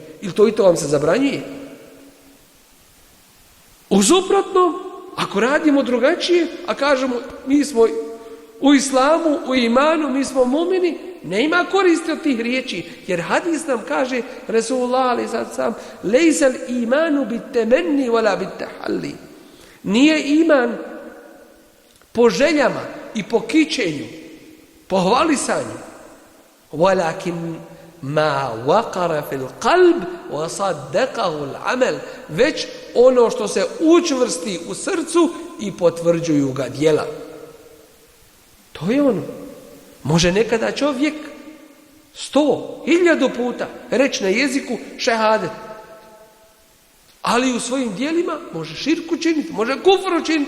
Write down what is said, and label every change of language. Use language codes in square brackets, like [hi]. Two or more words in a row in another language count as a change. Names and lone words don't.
[bs] Ili to i to vam se zabranjuje. U suprotnom, ako radimo drugačije, a kažemo mi smo u islamu, u imanu, mi smo mumini, ne ima koristi od tih riječi. Jer hadis nam kaže, [ar] رسول الله عليه الصلاة والسلام, ليس الإيمان بالتمني ولا بالتحلي. [bs] Nije iman po željama i po kićenju, po hvalisanju, [ar] ولكن ما وقر في القلب وصدقه العمل, [bs] već ono što se učvrsti u srcu i potvrđuju ga djela. To je ono. Može nekada čovjek 100, 1000 puta reći na jeziku šehadet, ali u svojim djelima može širku činiti, može kufru činiti.